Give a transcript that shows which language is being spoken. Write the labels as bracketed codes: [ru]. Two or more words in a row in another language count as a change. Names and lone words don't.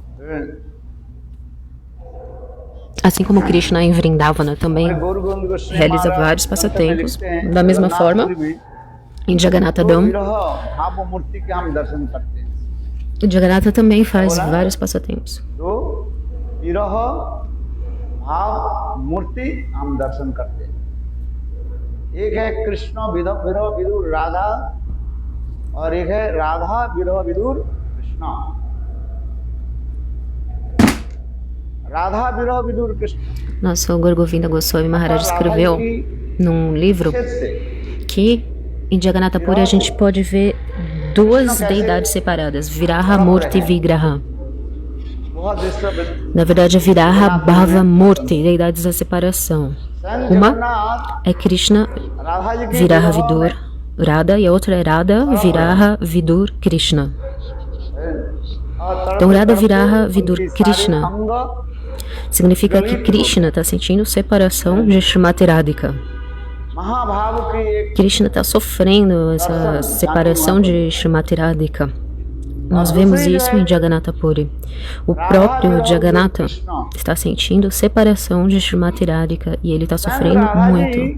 [pt] Assim como Krishna em Vrindavana também realiza vários passatempos, da mesma forma, em Jagannatha Dham, Jagannatha também faz vários passatempos. [hi] एक है कृष्ण विरह विदुर राधा और एक है राधा विरह विदुर कृष्ण राधा विरह विदुर कृष्ण [pt] Nosso Guru Govinda Goswami Maharaj escreveu num livro que em Jagannatha Puri a gente pode ver duas deidades separadas, Viraha Murti e Vigraha. Na verdade é Viraha Bhava Murti, deidades da separação. Uma é Krishna Viraha Vidur Radha e a outra é Radha Viraha Vidur Krishna. Então Radha Viraha Vidur Krishna significa que Krishna está sentindo separação de Srimati Radhika. Krishna está sofrendo essa separação de Srimati Radhika. Nós vemos isso em Jagannatha Puri. O próprio Jagannatha está sentindo separação de Srimati Radhika e ele está sofrendo muito.